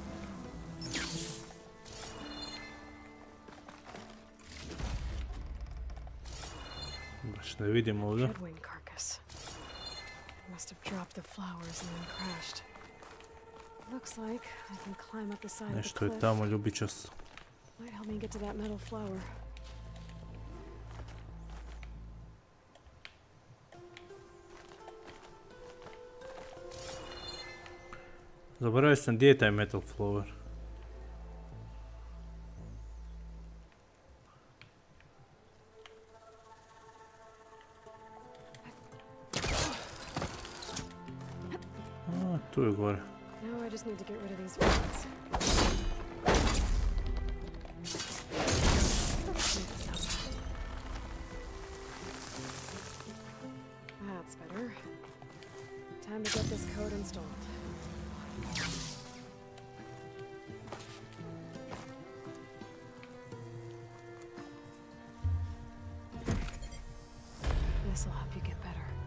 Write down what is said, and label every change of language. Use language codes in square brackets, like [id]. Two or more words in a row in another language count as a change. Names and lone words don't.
[bs] Baš ne vidim ovdje. [en] Headwing carcass. Must have dropped the flowers and then crashed. Looks like I can climb up the side of the [bs] Nešto [en] cliff. [bs] je tamo ljubičasto. [en] Might help me get to that metal flower. [bs] Zaboravio sam gdje je taj [en] metal flower. [bs] A, tu je gore. [en] Now I just need to get rid of these vines. That's better. Time to get this code installed. This will help you get better.